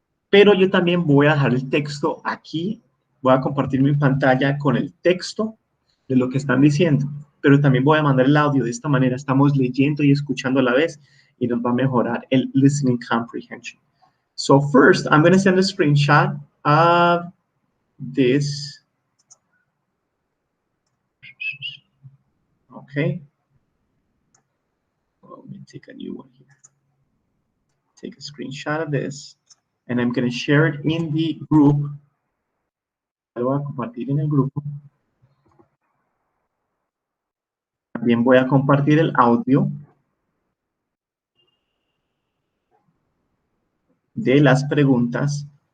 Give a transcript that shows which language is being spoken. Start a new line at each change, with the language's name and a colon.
Spanish: Pero yo también voy a dejar el texto aquí. Voy a compartir mi pantalla con el texto de lo que están diciendo. Pero también voy a mandar el audio. De esta manera estamos leyendo y escuchando a la vez y nos va a mejorar el listening comprehension.
English: So first, I'm going to send a screenshot of this. Okay. Well, let me take a new one here. Take a screenshot of this. And I'm going to share it in the group.
Spanish: Lo voy a compartir en el grupo. También voy a compartir el audio de las preguntas.